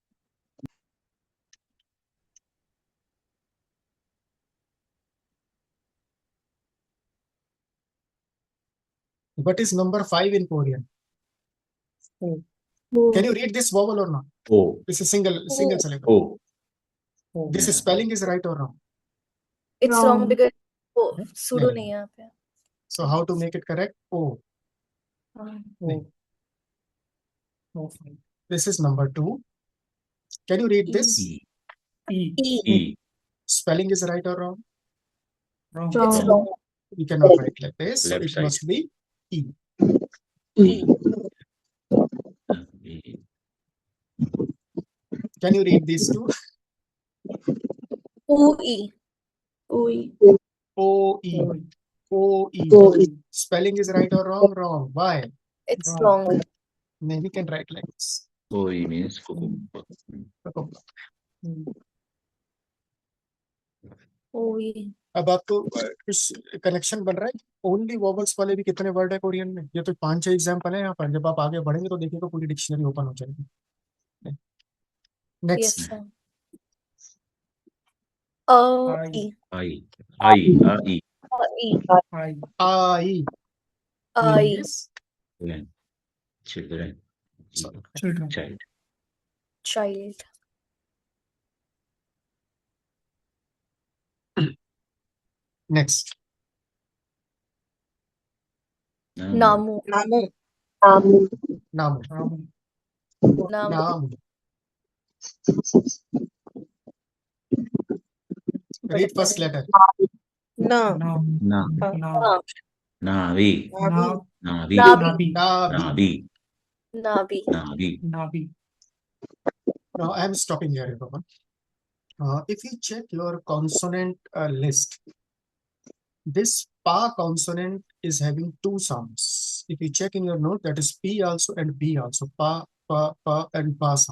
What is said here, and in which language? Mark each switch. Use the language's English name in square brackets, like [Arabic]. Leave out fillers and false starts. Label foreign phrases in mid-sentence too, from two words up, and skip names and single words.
[English] What is number 5 in Korean? Can you read this vowel or not? [Korean] O. [English] This is single syllable. [Korean] O. O. [English] This spelling is right or wrong? It's Wrong. wrong because वो sudo [Hindi] नहीं. नहीं है यहाँ पे. [English] So how to make it correct? [Korean] O. O. O. [English] This is number 2. Can you read this? [Korean] E. E. E. E. [English] Spelling is right or wrong? Wrong. It's Wrong. wrong. We cannot write like this. So Left it side. must be E. [Korean] E. E. [English] Can you read these two? [Korean] Ui. Oi. O-E. O. O-E. O-E. [English] Spelling is right or wrong? Wrong. Why? It's Wrong. wrong. Maybe we can write like this. [Korean] 오이 [English] means cucumber. [Korean] Ui. [Hindi] अब आपको कुछ कनेक्शन बन रहा है. [English] only vowels [Hindi] वाले भी कितने वर्ड है कोरियन में? ये तो 5-6 एग्जाम्पल है यहाँ पर. जब आप आगे बढ़ेंगे तो देखिएगा पूरी [English] dictionary open [Hindi] हो जाएगी. [English] Yes, नेक्स्ट. sir. [Korean] I. E. I. I. I. E. I. आई. I. [English] Children. Children. Children. Child. Child. नेक्स्ट. [Korean] Namu. Namu. नाम. Namu. Namu. नाम. [English] Read first letter. [Korean] Na. Nam. Na. Na. Navi. Navi. Navi. Nabi. Nabi. Navi. Nabi. Navi. Nabi. [English] Now I am stopping here, everyone. If you check your consonant list, this pa consonant is having 2 sounds. If you check in your note, that is P also and B also. Pa, and pa sound.